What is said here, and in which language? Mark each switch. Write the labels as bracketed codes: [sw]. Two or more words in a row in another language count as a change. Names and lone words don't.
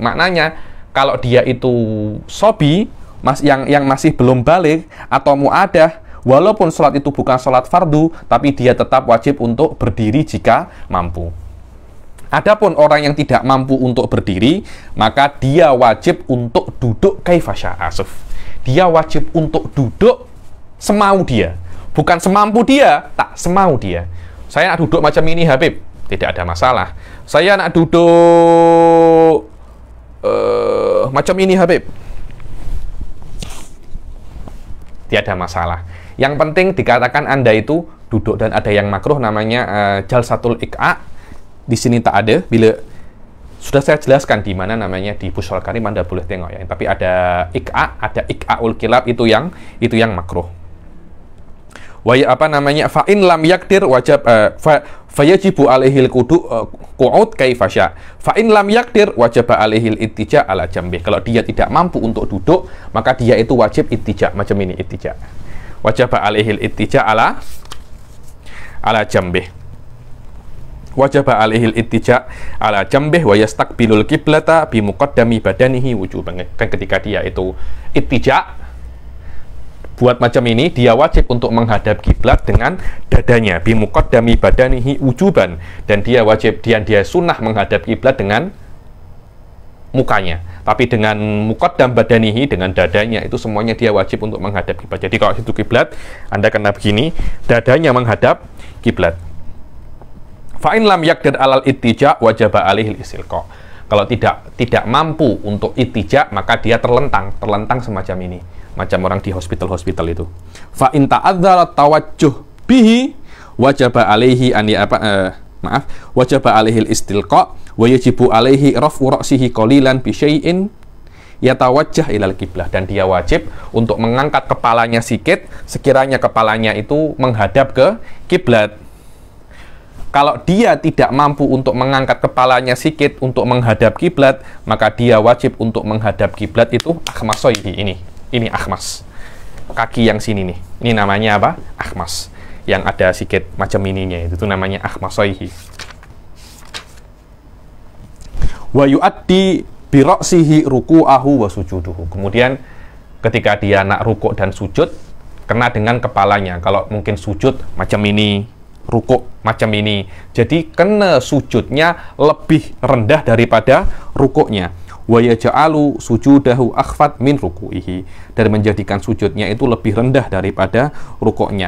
[ms] Maknanya kalau dia itu sobi, yang masih belum balik atau mu'adah, walaupun sholat itu bukan sholat fardu, tapi dia tetap wajib untuk berdiri jika mampu. Adapun orang yang tidak mampu untuk berdiri, maka dia wajib untuk duduk [ar] كيف شاء. [ms] Dia wajib untuk duduk semau dia, bukan semampu dia, tak semau dia. Saya nak duduk macam ini Habib, tidak ada masalah. Saya nak duduk macam ini Habib, tidak ada masalah. Yang penting dikatakan Anda itu duduk, dan ada yang makruh namanya [ar] جلسة الإقعاء. [ms] Di sini tak ada. Bila sudah saya jelaskan di mana namanya di Bushrul Karim, Anda boleh tengok ya. Tapi ada iqa, ada [ar] إقعاء الكلاب, [ms] itu yang makruh. [ar] فإن لم يقدر وجب فيجب عليه القعود كيف شاء. فإن لم يقدر وجب عليه الاضطجاع على جنبه. [ms] Kalau dia tidak mampu untuk duduk, maka dia itu wajib ittija, macam ini ittija. [ar] وجب عليه الاضطجاع على جنبه. وجب عليه الاضطجاع على جنبه ويستقبل القبلة بمقدم بدنه وجوبا. [ms] Kan ketika dia itu ittija buat macam ini, dia wajib untuk menghadap kiblat dengan dadanya, [ar] بمقدم بدنه وجوبا, [ms] dan dia wajib, dia sunnah menghadap kiblat dengan mukanya, tapi dengan [ar] مقدم بدنه, [ms] dengan dadanya, itu semuanya dia wajib untuk menghadap kiblat. Jadi kalau itu kiblat, Anda kena begini, dadanya menghadap kiblat. [ar] فإن لم يقدر على الاضطجاع وجب عليه الاستلقاء. [ms] Kalau tidak mampu untuk ittija, maka dia terlentang semacam ini, macam orang di hospital itu. [ar] فإن تعذر التوجه به وجب عليه وجب عليه الاستلقاء ويجب عليه رفع رأسه قليلا بشيء يتوجه إلى القبلة. [ms] Dan dia wajib untuk mengangkat kepalanya sikit sekiranya kepalanya itu menghadap ke kiblat. Kalau dia tidak mampu untuk mengangkat kepalanya sikit untuk menghadap kiblat, maka dia wajib untuk menghadap kiblat itu akhmasoihi, ini akhmas, kaki yang sini nih, ini namanya apa? Akhmas, yang ada sikit macam ininya, itu namanya akhmasoihi. [ar] ويؤدي برأسه ركوعه وسجوده. [ms] Kemudian ketika dia nak rukuk dan sujud, kena dengan kepalanya. Kalau mungkin sujud macam ini, rukuk macam ini, jadi kena sujudnya lebih rendah daripada rukuknya. [ar] ويجعل سجوده أخفض من ركوعه, [ms] dan menjadikan sujudnya itu lebih rendah daripada rukuknya.